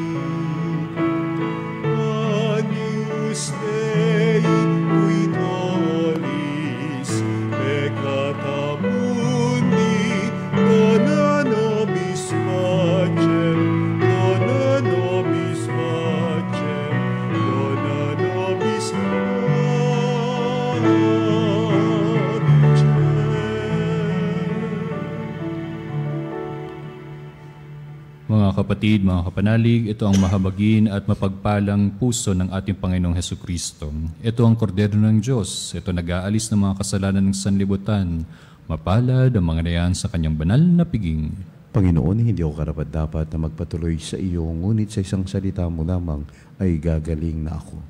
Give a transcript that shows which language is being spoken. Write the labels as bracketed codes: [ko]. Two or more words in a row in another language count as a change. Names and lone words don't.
[la] Agnus Dei, qui tollis peccata mundi, dona nobis pacem, dona nobis pacem, dona nobis pacem. [tl] Mga kapatid, mga kapanalig, ito ang mahabagin at mapagpalang puso ng ating Panginoong Heso Kristo. Ito ang kordero ng Diyos. Ito nag-aalis ng mga kasalanan ng sanlibutan. Mapalad ang mga nayan sa kanyang banal na piging. Panginoon, hindi ako karapat-dapat na magpatuloy sa iyo, ngunit sa isang salita mo lamang ay gagaling na ako.